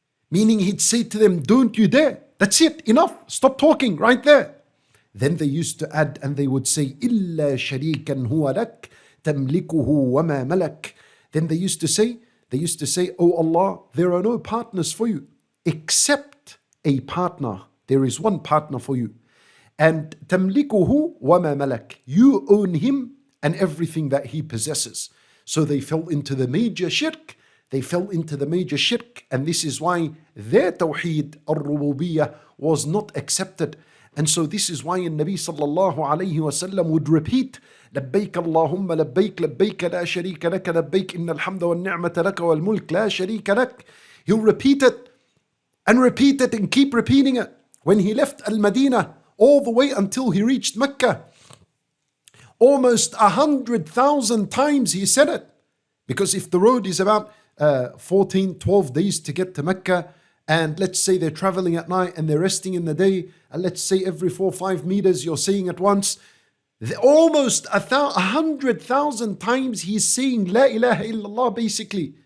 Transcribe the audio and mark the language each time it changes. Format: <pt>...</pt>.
<en>Meaning he'd say to them, don't you dare. That's it, enough, stop talking right there. Then they used to add and they would say,</en> <ar>إِلَّا شَرِيكًا هُوَ لَكْ تَمْلِكُهُ وَمَا مَلَكْ.</ar> <en>Then they used to say, oh Allah, there are no partners for you except a partner. There is one partner for you. And</en> <ar>تَمْلِكُهُ وَمَا مَلَكْ.</ar> <en>You own him and everything that he possesses. So they fell into the major shirk. And this is why their tawheed al-rububiyyah was not accepted. And so this is why Nabi sallallahu alayhi wasallam would repeat,</en> <ar>لبيك اللهم لبيك لبيك لا شريك لك لبيك إن الحمد والنعمة لك والملك لا شريك لك.</ar> <en>He'll repeat it and keep repeating it. When he left Al-Madinah, all the way until he reached Mecca, almost 100,000 times he said it. Because if the road is about 12 days to get to Mecca, and let's say they're traveling at night and they're resting in the day, and let's say every 4 or 5 meters you're saying at once, almost 100,000 times he's saying</en> <ar>La ilaha illallah,</ar> <en>basically.</en>